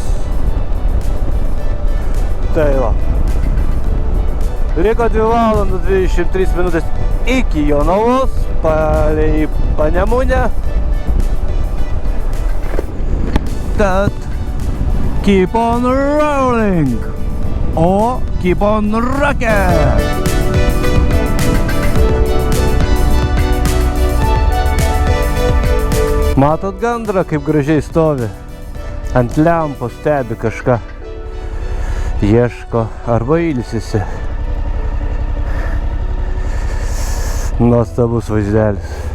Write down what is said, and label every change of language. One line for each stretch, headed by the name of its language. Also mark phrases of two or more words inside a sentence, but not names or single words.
Lithuanian: Tai va. Liko 2 valandas 23 minutės iki Jonavos, palei Panemunę.
English: Tad keep on rolling, o keep on rocking.
Lithuanian: Matot gandrą, kaip gražiai stovi. Ant lempos stebi kažką. Ieško arba ilsisi. Nuostabus vaizdelis.